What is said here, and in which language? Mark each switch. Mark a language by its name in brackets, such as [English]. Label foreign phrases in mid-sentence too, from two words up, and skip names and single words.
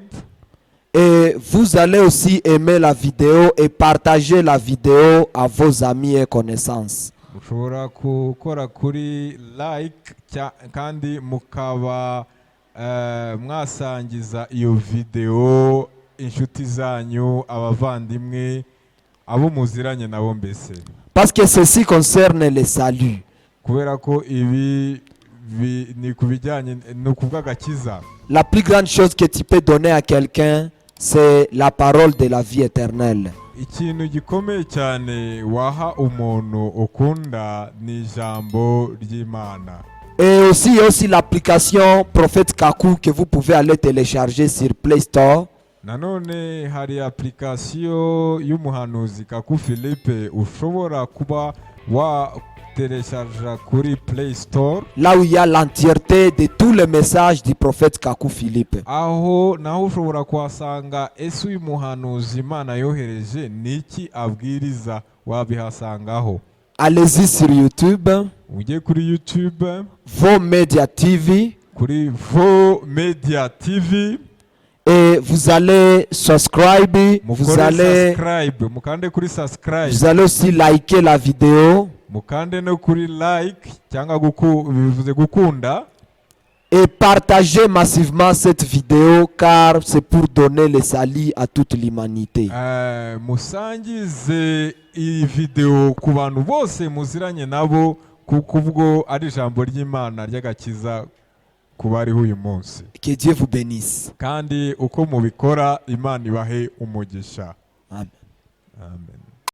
[French] Et vous allez aussi aimer la vidéo et partager la vidéo à vos amis et connaissances. [Kinyarwanda] mushobora gukora kuri like kandi mukaba mwasangiza iyo video inshuti zanyu, abavandimwe, abo muziranye nabo mbese. [French] Parce que ceci concerne le salut. [Kinyarwanda] kubera ko ibi ni ku bijyanye ni ukuvuga agakiza. [French] La plus grande chose que tu peux donner à quelqu'un, c'est la parole de la vie éternelle. [Kinyarwanda] Ikintu gikomeye cyane waha umuntu ukunda ni ijambo ry'Imana. [French] Et aussi, il y a aussi l'application Prophète Kaku que vous pouvez aller télécharger sur Play Store. [Kinyarwanda] Nanone hari application y'umuhanuzi Kaku Philippe ushobora kuba wa telecharge kuri Play Store, [French] Là où il y a l'entièreté de tous les messages du prophète Kaku Philippe. [Kinyarwanda] aho naho ushobora kuhasanga ese uyu muhanuzi Imana yohereje niki abwiriza, wabihasangaho. [French] Allez-y sur YouTube, [Kinyarwanda] Ujye kuri YouTube, [French] Vos Media TV, [Kinyarwanda] kuri Vo Media TV, [French] et vous allez subscribe, [Kinyarwanda] mukore subscribe, mukande kuri subscribe, [French] vous allez aussi liker la vidéo [Kinyarwanda] mukande no kuri like cyangwa bivuze gukunda, [French] et partager massivement cette vidéo car c'est pour donner le salut à toute l'humanité. [Kinyarwanda] musangize iyi video ku bantu bose muziranye nabo, kuko ubwo ari ijambo ry'Imana ry'agakiza ku bariho uyu munsi. [French] Que Dieu vous bénisse. [Kinyarwanda] Kandi uko mubikora Imana ibahe umugisha. [French] Amen. [Kinyarwanda] Amen.